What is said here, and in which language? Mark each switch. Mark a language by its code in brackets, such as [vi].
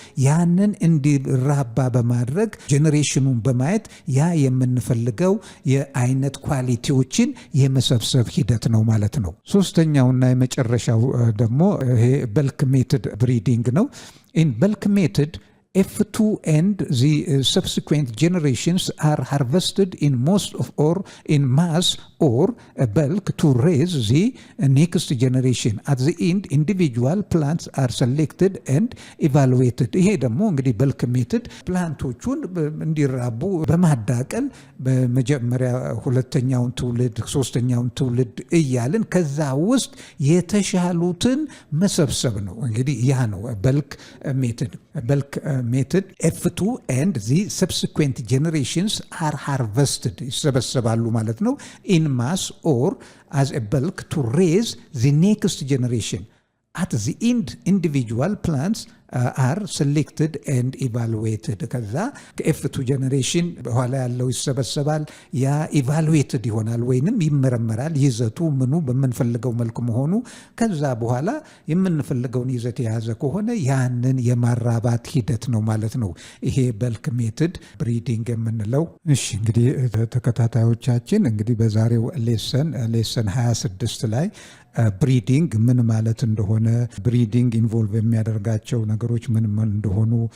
[am] ያንን እንዲራባ በማድረግ ጄኔሬሽኑን በማየት ያ የምንፈልገው የአይነት ኳሊቲዎችን የመሰብሰብ ሂደት ነው ማለት ነው። ሶስተኛውና የመጨረሻው ደግሞ ይሄ በልክ ሜትድ ብሪዲንግ ነው። ኢን በልክ ሜትድ [en] F2 and the subsequent generations are harvested in most of or in mass or bulk to raise the next generation. At the end, individual plants are selected and evaluated. [am] ይሄ ደግሞ እንግዲህ በልክ ሜትድ ፕላንቶቹን እንዲራቡ በማዳቀል በመጀመሪያ ሁለተኛውን ትውልድ ሶስተኛውን ትውልድ እያልን ከዛ ውስጥ የተሻሉትን መሰብሰብ ነው። እንግዲህ ያ ነው በልክ ሜትድ። በልክ method [en] F2 and the subsequent generations are harvested [am] ይሰበሰባሉ ማለት ነው [en] in mass or as a bulk to raise the next generation. At the end, individual plants are selected and evaluated. [am] ከዛ ከኤፍ2 ጀነሬሽን በኋላ ያለው ይሰበሰባል። ያ ኢቫሉዌትድ ይሆናል ወይንም ይመረመራል ይዘቱ ምኑ በምንፈልገው መልኩ መሆኑ። ከዛ በኋላ የምንፈልገውን ይዘት የያዘ ከሆነ ያንን የማራባት ሂደት ነው ማለት ነው ይሄ በልክ ሜትድ ብሪዲንግ የምንለው። እሺ እንግዲህ ተከታታዮቻችን እንግዲህ በዛሬው ሌሰን 26 ላይ ብሪዲንግ ምን ማለት እንደሆነ ብሪዲንግ ኢንቮልቭ የሚያደርጋቸው ነገሮች ምን እንደሆኑ